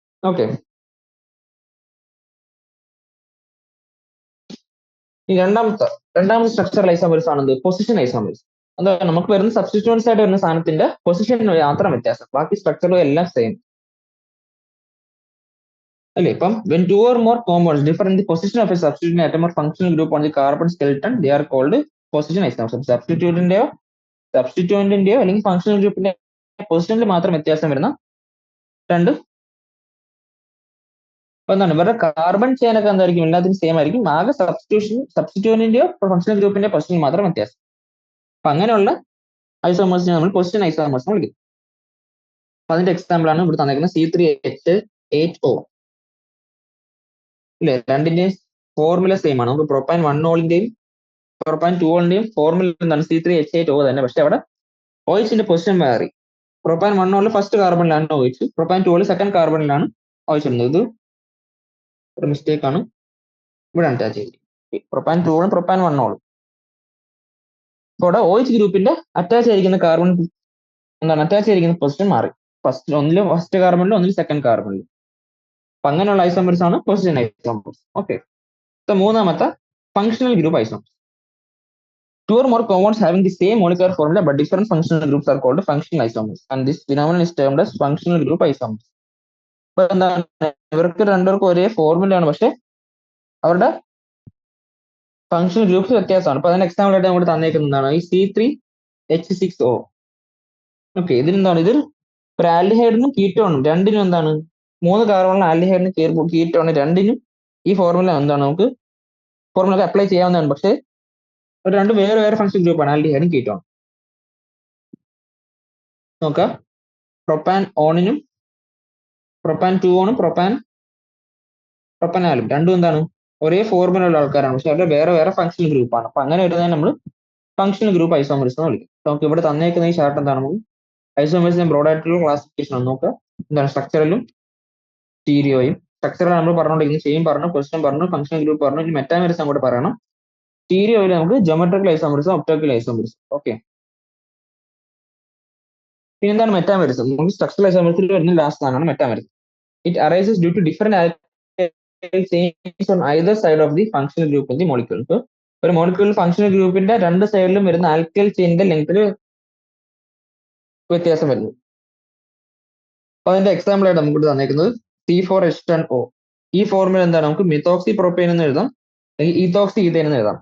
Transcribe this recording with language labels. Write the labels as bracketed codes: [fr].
[ml] Okay, ഈ രണ്ടാമത്തെ structural isomerism ആണെന്ത്? Position isomerism. എന്താ? നമുക്ക് വരുന്ന സബ്സ്റ്റിറ്റ്യൂവൻസ് ആയിട്ട് വരുന്ന സാധനത്തിന്റെ പൊസിഷൻ മാത്രം വ്യത്യാസം, ബാക്കി സ്ട്രക്ചറും എല്ലാം സെയിം അല്ലേ? ഇപ്പം [en] when two or more compounds differ in the position of a substituent atom or functional group on the carbon skeleton, they are called position isomers. [ml] സബ്സ്റ്റിറ്റ്യൂവന്റിന്റെയോ അല്ലെങ്കിൽ ഫങ്ഷണൽ ഗ്രൂപ്പിന്റെ പൊസിഷനിൽ മാത്രം വ്യത്യാസം വരുന്ന രണ്ട്. അപ്പൊ എന്താണ്? ഇവരുടെ കാർബൺ ചെയിൻ ഒക്കെ എന്തായിരിക്കും? എല്ലാത്തിനും സെയിം ആയിരിക്കും. ആകെ സബ്സ്റ്റിറ്റ്യൂവന്റിന്റെയോ ഫങ്ഷണൽ ഗ്രൂപ്പിന്റെ പൊസിഷൻ മാത്രം വ്യത്യാസം. അപ്പൊ അങ്ങനെയുള്ള ഐസോമേഴ്സിനെ നമ്മൾ പൊസിഷൻ ഐസോമേഴ്സ് എന്ന് വിളിക്കും. അപ്പൊ അതിന്റെ എക്സാമ്പിൾ ആണ് ഇവിടെ തന്നിരിക്കുന്നത് C3H8O ഇല്ലേ? രണ്ടിന്റെയും ഫോർമുല സെയിം ആണ്. നമുക്ക് പ്രൊപ്പൈൻ 1-ഓളിന്റെയും പ്രൊപ്പൈൻ 2-ഓളിന്റെയും ഫോർമുല എന്താണ്? C3H8O തന്നെ, പക്ഷെ അവിടെ OHന്റെ പൊസിഷൻ മാറി. Propyne 1-ഓളിൽ first കാർബണിലാണ് OH, propyne 2-ഓളിൽ second കാർബണിലാണ് OH ഇടുന്നത്. ഇത് ഒരു മിസ്റ്റേക്ക് ആണ്, ഇവിടെ അറ്റാച്ച് ചെയ്തിരിക്കുന്നത്. Propyne 2-ഓളും propyne 1-ഓളും. ഇവിടെ OH ഗ്രൂപ്പിന്റെ അറ്റാച്ച് ആയിരിക്കുന്ന കാർബൺ എന്താണ്? അറ്റാച്ച് ചെയ്തിരിക്കുന്ന പൊസിഷൻ മാറി. ഒന്നിൽ ഫസ്റ്റ് കാർബണിലും ഒന്നിൽ സെക്കൻഡ് കാർബണിലും. അപ്പൊ അങ്ങനെയുള്ള ഐസോമേഴ്സ് ആണ് പൊസിഷൻ ഐസോമേഴ്സ്. ഓക്കെ, മൂന്നാമത്തെ functional group isomers. [en] Two or more compounds having the same molecular formula but different functional groups are called functional isomers, and this phenomenon is termed as functional group isomers. [ml] അപ്പൊ എന്താണ്? ഇവർക്ക് രണ്ടുപേർക്കും ഒരേ ഫോർമുലയാണ്, പക്ഷെ അവരുടെ functional groups വ്യത്യാസമാണ്. അപ്പൊ അതിന് എക്സാമ്പിൾ ആയിട്ട് നമ്മൾ തന്നേക്കുന്നതാണ് ഈ C3H6O. ഓക്കെ, ഇതിനെന്താണ്? ഇത് ഒരു ആൽഡിഹൈഡിനും കീറ്റോണും രണ്ടിനും എന്താണ്? 3 കാർബണുള്ള ആൽഡിഹൈഡിനും കീറ്റോണ് രണ്ടിനും ഈ ഫോർമുല എന്താണ്? നമുക്ക് ഫോർമുല അപ്ലൈ ചെയ്യാവുന്നതാണ്, പക്ഷെ രണ്ട് വേറെ വേറെ ഫങ്ഷണൽ ഗ്രൂപ്പാണ് ആൽഡിഹൈഡും കീറ്റോൺ. നോക്കാം, പ്രൊപ്പാൻ ഓണിനും പ്രൊപ്പാൻ 2-ഓണും പ്രൊപ്പനാലും രണ്ടും എന്താണ്? ഒരേ ഫോർമുല ഉള്ള ആൾക്കാരാണ്, പക്ഷെ അവരുടെ വേറെ വേറെ ഫങ്ഷണൽ ഗ്രൂപ്പാണ്. അപ്പൊ അങ്ങനെ വരുന്നതിന് നമ്മൾ ഫങ്ഷണൽ ഗ്രൂപ്പ് ഐസോമേഴ്സ് എന്ന് വിളിക്കും. നമുക്ക് ഇവിടെ തന്നേക്കുന്ന ഈ ചാർട്ട് എന്താണ്? നമുക്ക് ഐസോമേഴ്സിന്റെ ബ്രോഡ് ആയിട്ടുള്ള ക്ലാസിഫിക്കേഷൻ ആണ്. നോക്കുക, എന്താണ്? സ്ട്രക്ചറലും സ്റ്റീരിയോയും. സ്ട്രക്ചറൽ നമ്മൾ പറഞ്ഞുകൊണ്ടിരിക്കുന്നത് ചെയിൻ പറഞ്ഞു, പൊസിഷൻ പറഞ്ഞു, ഫങ്ഷണൽ ഗ്രൂപ്പ് പറഞ്ഞു, ഇനി മെറ്റാമേഴ്സ് അങ്ങോട്ട് പറയണം. സ്റ്റീരിയോയിൽ നമുക്ക് ജോമെട്രിക്കൽ ഐസോമേഴ്സും ഒപ്റ്റോക്കൽ ഐസോമേഴ്സും. ഓക്കെ, പിന്നെ എന്താണ് മെറ്റാമേഴ്സ്? നമുക്ക് സ്ട്രക്ചറൽ ഐസോമേഴ്സിൽ വരുന്ന ലാസ്റ്റ് ആണ് മെറ്റാമേഴ്സ്. [en] It arises due to different chains on either side of the functional group in the molecule. [ml] So, ഒരു മോളിക്യൂൾ ഫങ്ഷണൽ ഗ്രൂപ്പിന്റെ രണ്ട് സൈഡിലും വരുന്ന ആൽക്കൈൽ ചെയിനിന്റെ ലെങ്ത്തിൽ വ്യത്യാസം വരുന്നു. അപ്പൊ അതിന്റെ എക്സാമ്പിൾ ആയിട്ട് നമുക്ക് തന്നേക്കുന്നത് C4H10O. ഈ ഫോർമുല എന്താണ്? നമുക്ക് മിത്തോക്സി പ്രൊപ്പൈൻ എന്ന് എഴുതാം, അല്ലെങ്കിൽ ഈത്തോക്സി ഈഥൈൻ എന്ന് എഴുതാം.